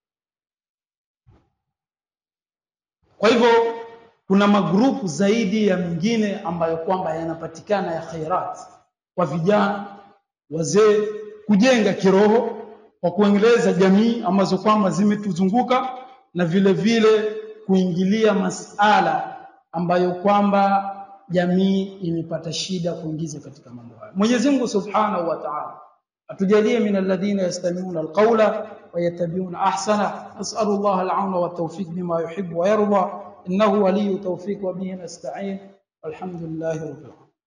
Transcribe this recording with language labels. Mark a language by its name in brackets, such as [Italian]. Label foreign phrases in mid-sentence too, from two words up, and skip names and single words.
[Swahili] Kwa hivyo kuna magrupu zaidi ya mengine ambayo kwamba yanapatikana ya khairat kwa vijana, wazee, kujenga kiroho kwa kuendeleza jamii ambazo kwamba zimetuzunguka, na vile vile kuingilia masala ambayo kwamba jamii imepata shida kuingiza katika mambo haya. Mwenyezi Mungu [Arabic] سبحانه وتعالى [Swahili] atujalie [Arabic] من الذين يستمعون القول ويتبعون أحسن. نسأل الله العون والتوفيق بما يحب ويرضى إنه ولي التوفيق وبه نستعين. والحمد لله رب العالمين.